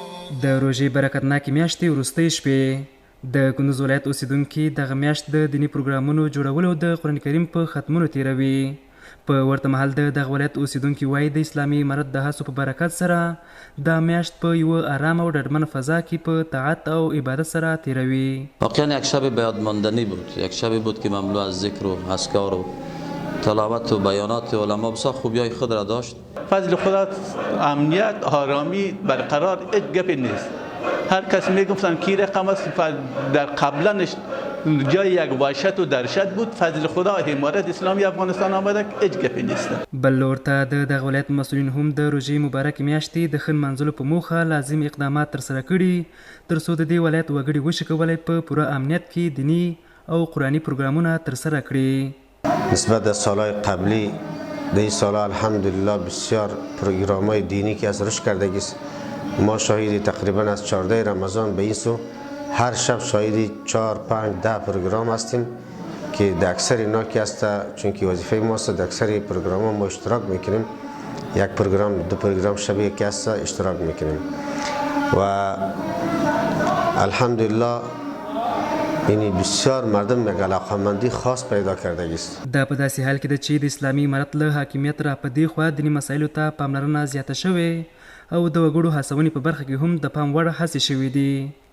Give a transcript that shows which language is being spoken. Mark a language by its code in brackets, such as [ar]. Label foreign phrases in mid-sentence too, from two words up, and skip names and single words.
[ps] د روژې برکتناکې میاشتې وروستۍ شپې د کندوز ولایت اوسیدونکي دغه میاشت د دیني پروګرامونو جوړولو د قرآن کریم په ختمونو تیروي. په ورته مهال د دغه ولایت اوسیدونکي وایي د اسلامي امارت د هڅو په برکت سره دا میاشت په یوه آرامه او ډاډمنه فضا کې په طاعت او عبادت سره تیروي. [fa] واقعا یک شب بیادماندنی بود، یک شبی بود که مملو از ذکر و اذکار و تلاوت و بیانات علما بسیار خوبیای خود را داشت. فضل خدا، امنیت، آرامی برقرار، هیچ گپی نیست. هر کس میگفتن کی رقم است در قبلنش جای یک وحشت و درشت بود. فضل خدا امارت اسلامی افغانستان آمده هیچ گپی نیست. [ps] بل ورته د دغه ولایت مسؤلین هم د روژې مبارکې میاشتې د ښه نمانځلو په موخه لازم اقدامات ترسره کړي ترڅو د دې ولایت وګړي وشي کولی په پوره امنیت کې دینی او قرآني پروګرامونه ترسره کړي. [fa] نسبت به سالهای قبلی در این سال الحمدلله بسیار پروگرام‌های دینی که از رشد کردگی است. ما شاهد تقریبا از 14 رمضان به این سو هر شب شاهد 4 5 10 پروگرام هستیم که در اکثر اینا که است چون که وظیفه ماست در اکثر پروگرام ما اشتراک میکنیم. یک پروگرام دو پروگرام شبیه که است اشتراک میکنیم و الحمدلله یعنی بسیار مردم یک علاقه‌مندی خاص پیدا کرده است. [ps] دا په داسې حال کې ده چې د اسلامي امارت له حاکمیت را په دې خوا دیني مسایلو ته پاملرنه زیاته شوې او د وګړو هڅونې په برخه کې هم د پام وړ هڅې شوې دي.